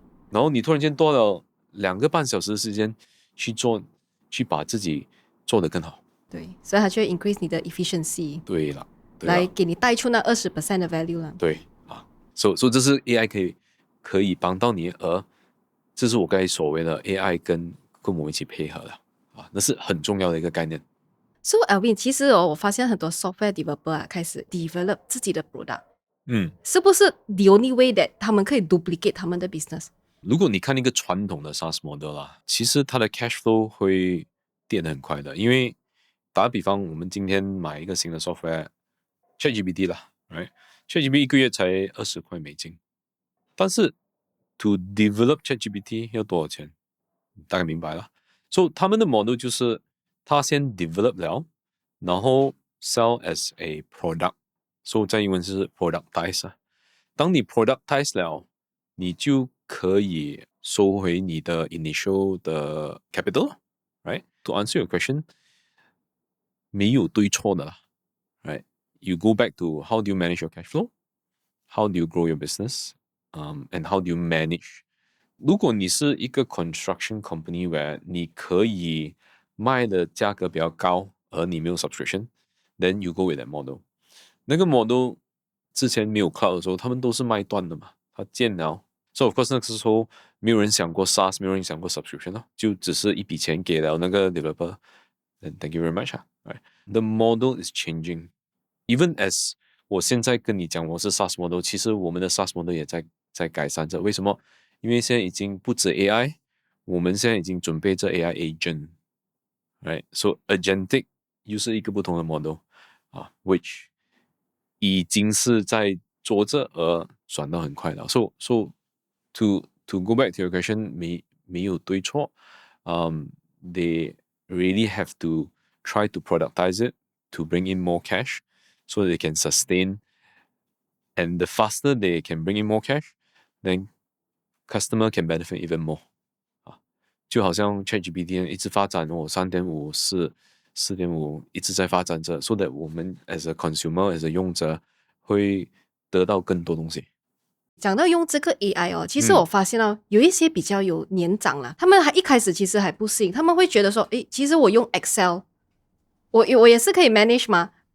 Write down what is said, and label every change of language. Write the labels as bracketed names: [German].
[Chinese] 然后你突然间多了2个半小时的时间去把自己做得更好。对，所以它就会 increase 你的 efficiency，对了，来给你带出那20% 的 value 了。对啊，所以这是 AI 可以帮到你，而这是我刚才所谓的 AI 跟我们一起配合的啊，那是很重要的一个概念。 So Alvin，其实我发现很多 software developer 开始 develop 自己的 product，是不是 [English] the only way that [Chinese] 他们可以 duplicate 他们的 business？如果你看一个传统的 SaaS model 啦，其实它的 cash flow 会跌得很快的，因为打个比方，我们今天买一个新的 software，ChatGPT 啦 ，right？ChatGPT 一个月才$20，但是 [English] to develop [Chinese] ChatGPT 要多少钱？大概明白了。所以他们的 model 就是他先 develop 了，然后 [English] sell as a product， [Chinese] 所以在英文是 productize 啊。当你 productize 了，你就可以收回你的 initial 的 capital， [English] right？To answer your question， [Chinese] 没有对错的啦 [English] ，right？You go back to how do you manage your cash flow? How do you grow your business? And how do you manage? [Chinese] 如果你是一个 construction company where 你可以卖的价格比较高，而你没有 subscription， [English] then you go with that model。 [Chinese] 那个 model 之前没有 cloud 的时候，他们都是卖断的嘛，它建了。 [English] So of course [Chinese] 那个时候没有人想过 SaaS， 没有人想过 subscription 咯，就只是一笔钱给了那个 developer。 [English] Then thank you very much. Right? The model is changing. Even as [Chinese] 我现在跟你讲我是 SaaS model，其实我们的 SaaS model 也在改善着。为什么？因为现在已经不止 AI，我们现在已经准备着 AI agent，right？ [English] So agentic [Chinese] 又是一个不同的 model 啊，which 已经是在做着而转到很快了。 [English] So to go back to your question， [Chinese] 没有对错， [English] they really have to try to productize it to bring in more cash so they can sustain. And the faster they can bring in more cash, then customer can benefit even more. [Chinese] 啊，就好像 ChatGPT 一直发展3.5、4.5一直在发展着， [English] so that [Chinese] 我们 [English] as a consumer as a [Chinese] 用者会得到更多东西。讲到用这个 AI 其实我发现到有一些比较有年长了，他们还一开始其实还不适应，他们会觉得说，其实我用 Excel， 我也是可以 manage 吗？